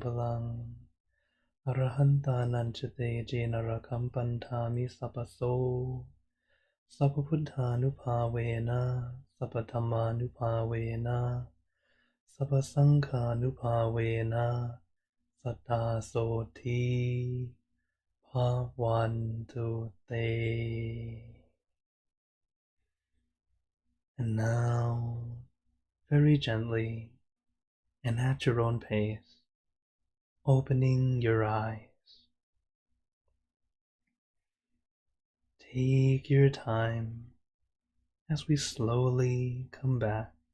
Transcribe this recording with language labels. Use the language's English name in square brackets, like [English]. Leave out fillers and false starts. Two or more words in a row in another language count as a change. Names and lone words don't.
[Pali] Balang Arahanta Nanchate Jenara Kampantami Sapaso Sapabuddha Nupavena Sapatama Nupavena Sapasangha Nupavena Satta Soti Pavantu Te. [English] And now, very gently and at your own pace, opening your eyes. Take your time as we slowly come back.